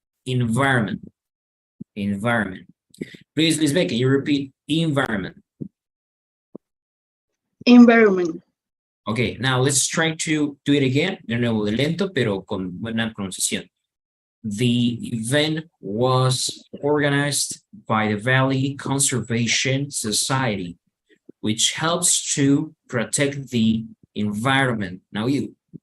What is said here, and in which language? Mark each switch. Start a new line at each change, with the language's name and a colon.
English: Environment, environment. Please, Lisbeth, can you repeat environment? Environment. Okay, now let's try to do it again.
Spanish: De nuevo, de lento, pero con buena pronunciación.
English: The event was organized by the Valley Conservation Society, which helps to protect the environment. Now you.